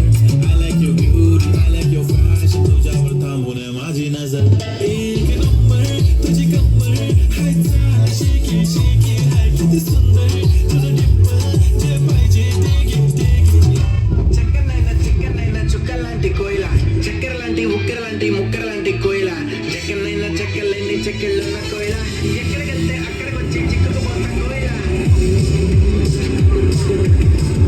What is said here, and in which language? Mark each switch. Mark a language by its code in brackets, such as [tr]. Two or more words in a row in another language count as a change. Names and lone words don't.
[en] I like your beauty, I like your fashion. [mr] तुझ्यावर थांबून आहे माझी नजर. एक नंबर तुझी कंबर हाय, चाल शेकी शेकी हाय, किती सुंदर तुझं डिंपल, जे पाहिजे ते घे. [te] చక్కెరనైనా చుక్కలాంటి కోయిల, చక్కెర లాంటి ఉక్కెర లాంటి ముక్కర లాంటి కోయిల, చక్కెరనైనా చక్కెరలేని చక్కెళ్ళున్న కోయిల, ఎక్కడికెళ్తే అక్కడికి వచ్చి చిక్కుకుపోతా కోయిల.